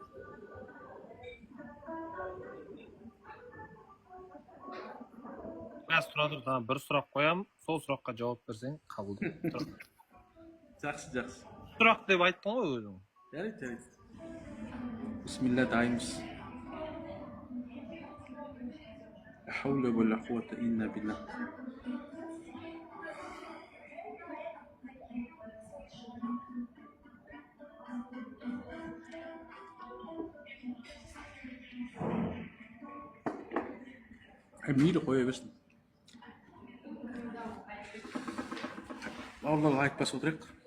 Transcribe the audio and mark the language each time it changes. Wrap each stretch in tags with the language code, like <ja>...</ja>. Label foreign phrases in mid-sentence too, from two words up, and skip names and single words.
<kk>Тұра тұр, бір сұрақ қоям, сол сұраққа жауап берсең қабылдаймын. Жақсы. Сұрақ деп айттың ғой өзің. Жарайды. Бисмилля дайымыз.</kk> <ar>لا حول ولا قوة إلا بالله.</ar> <kk>Мейлі қоя берсін. Бауырларға айтпаса отырайық.</kk>